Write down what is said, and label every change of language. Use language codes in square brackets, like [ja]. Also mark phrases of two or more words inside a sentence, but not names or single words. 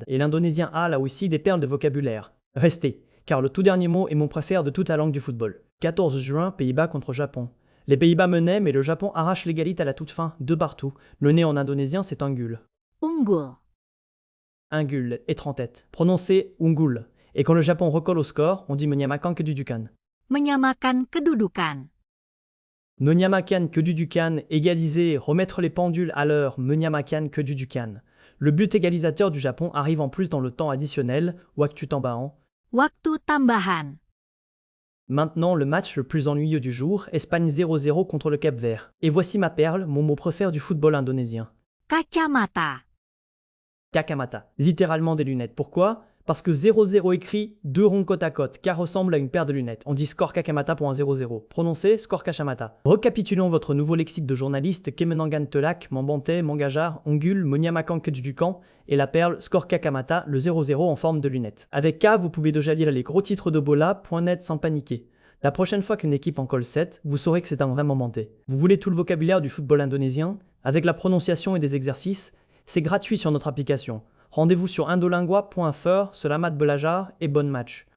[fr] Et l'indonésien a là aussi des perles de vocabulaire. Restez, car le tout dernier mot est mon préféré de toute la langue du football. 14 juin, Pays-Bas contre Japon. Les Pays-Bas menaient, mais le Japon arrache l'égalité à la toute fin, de partout. Le nez en indonésien, c'est unggul. Unggul. Unggul, être en tête. Prononcé unggul. Et quand le Japon recolle au score, on dit [id] menyamakan kedudukan. Menyamakan kedudukan. Menyamakan kedudukan, [fr] égaliser, remettre les pendules à l'heure, [id] menyamakan kedudukan. [fr] Le but égalisateur du Japon arrive en plus dans le temps additionnel, [id] waktu tambahan. Waktu tambahan. [fr] Maintenant, le match le plus ennuyeux du jour, Espagne 0-0 contre le Cap-Vert. Et voici ma perle, mon mot préféré du football indonésien. Kacamata. Kakamata, littéralement des lunettes. Pourquoi? Parce que 0-0 écrit 2 ronds côte à côte, car ressemble à une paire de lunettes. On dit score Kakamata pour un 0-0. Prononcé score Kachamata. Recapitulons votre nouveau lexique de journaliste [id] Kemenangan telak, membantai, Mangajar, unggul, menyamakan kedudukan [fr] et la perle score Kakamata, le 0-0 en forme de lunettes. Avec K, vous pouvez déjà lire les gros titres de bola.net sans paniquer. La prochaine fois qu'une équipe en colle 7, vous saurez que c'est un vrai membantai. Vous voulez tout le vocabulaire du football indonésien, avec la prononciation et des exercices? C'est gratuit sur notre application. Rendez-vous sur indolingua.fr, [id] Selamat belajar [fr] et bon match.